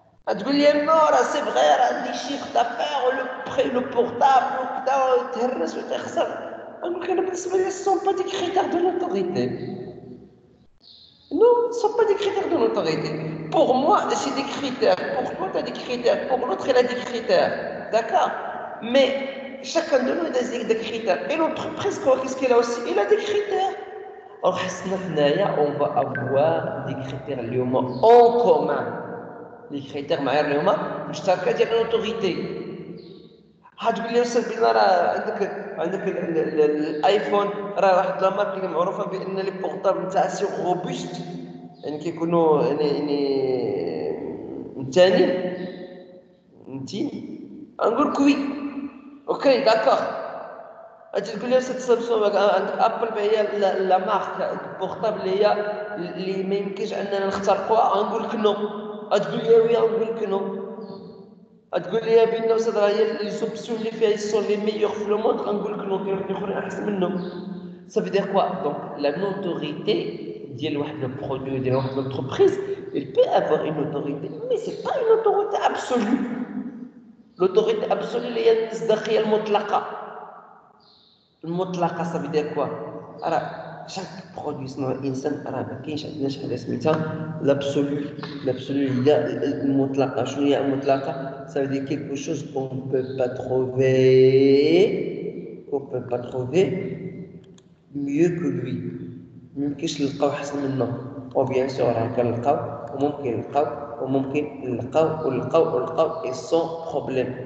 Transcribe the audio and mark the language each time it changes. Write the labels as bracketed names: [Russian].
[Arabic] غتقول لي نو راه سي فغي راه لي شيفر دافير لو بورطابل وكذا تهرس وتخسر. غنقول لك انا بالنسبه لي سون با دي كريتير دو نوتوريتي. [French] Non, ce ne sont pas des critères de notoriété. Pour moi, c'est des critères. Pour toi, tu as des critères. Pour l'autre, il a des critères. D'accord? Mais chacun de nous a des critères. Et l'entreprise, qu'est-ce qu'elle a aussi? Elle a des critères. Alors on va avoir des critères en commun. Les critères [Arabic] مشتركة ديال [French] l'autorité. [Arabic] تقول لي استاذ بلال عندك الايفون راه واحد لا مارك اللي معروفه بان لي بورطابل نتاعها سي روبوست يعني كيكونوا يعني متين نقول لك وي اوكي داكور. تقول لي استاذ سامسونج عندك ابل هي لا مارك بورطابل اللي ما يمكنش اننا نخترقوها نقول لك نو. تقول لي وي نقول لك نو. تقول لي بان استاذ راه هي لي سوبسيون اللي فيها يسون لي ميور في لو موند غنقول لك نو كاين واحد اخرين احسن منهم. [French] Ça veut dire quoi? Donc la notoriété [Arabic] ديال واحد لو برودوي ديال واحد [French] l'entreprise, il peut avoir une autorité mais c'est pas une autorité absolue. L'autorité absolue [Arabic] اللي هي المصداقيه المطلقه. [French] Ça veut dire quoi? [Arabic] راه [French] chaque produit [Arabic] صنع الانسان راه ما كاينش عندنا شي حاجه سميتها l'absolu هي المطلقه. شنو هي المطلقه؟ [French] ça veut dire quelque chose qu'on ne peut pas trouver mieux que lui. [Arabic] ما يمكنش نلقاو احسن منه. او بيان سور راه كنلقاو وممكن نلقاو [French] et sans problème.